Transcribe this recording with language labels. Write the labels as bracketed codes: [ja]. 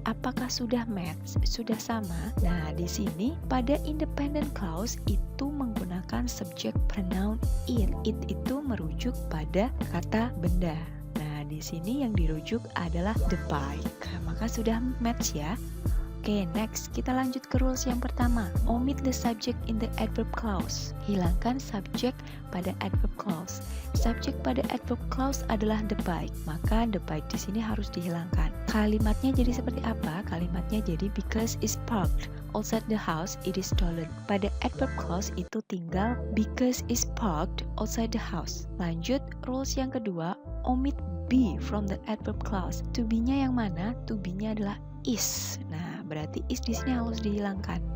[id] Apakah sudah match? Sudah sama? Nah, di sini pada independent clause itu menggunakan subjek pronoun it. It itu merujuk pada kata benda. Nah, di sini yang dirujuk adalah the bike. Maka sudah match ya. Oke, next kita lanjut ke rules yang pertama. [en] Omit the subject in the adverb clause. [id] Hilangkan subjek pada adverb clause. Subjek pada adverb clause adalah the bike. Maka the bike di sini harus dihilangkan. Kalimatnya jadi seperti apa? Kalimatnya jadi [en] because is parked outside the house, it is stolen. [id] Pada adverb clause itu tinggal [en] because is parked outside the house. [id] Lanjut, rules yang kedua, [en] omit be from the adverb clause. [id] To be-nya yang mana? To be-nya adalah is. Nah, berarti is di sini harus dihilangkan.